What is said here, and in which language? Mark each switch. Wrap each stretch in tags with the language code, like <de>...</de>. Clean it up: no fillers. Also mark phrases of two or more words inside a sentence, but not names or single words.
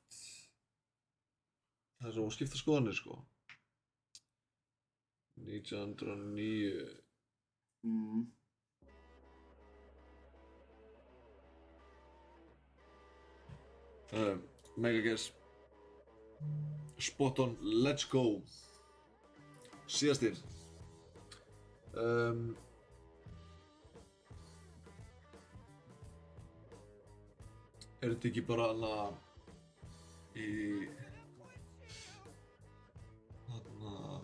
<is>Það er svo að skipta skoðanir, sko. 1909.</is> <en>Mega guess. Spot on, let's go.</en> <is>Síðasti. Er þetta ekki bara hana í hana...</is>